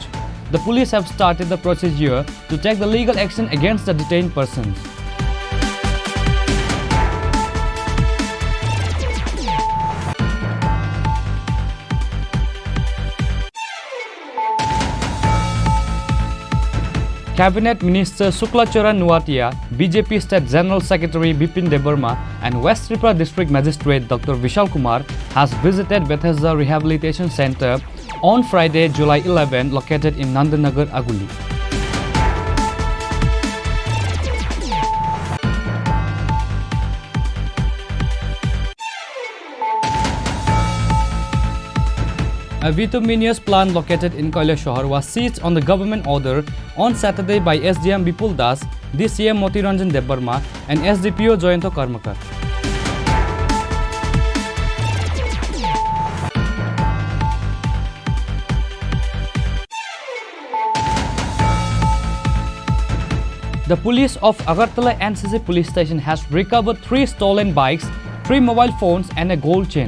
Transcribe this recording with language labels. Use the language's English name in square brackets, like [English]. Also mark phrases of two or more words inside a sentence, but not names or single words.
[English] The police have started the procedure to take the legal action against the detained persons. Cabinet Minister Suklacharan Nuatia, BJP State General Secretary Bipin Debarma and West Tripura District Magistrate Dr. Vishal Kumar has visited Bethesda Rehabilitation Center on Friday, July 11, located in Nandanagar, Aguli. A bituminous plant located in Kailashahar was seized on the government order on Saturday by SDM Bipul Das, DCM Motiranjan Debarma and SDPO Joyanto Karmakar. The police of Agartala NCC police station has recovered 3 stolen bikes, 3 mobile phones and a gold chain.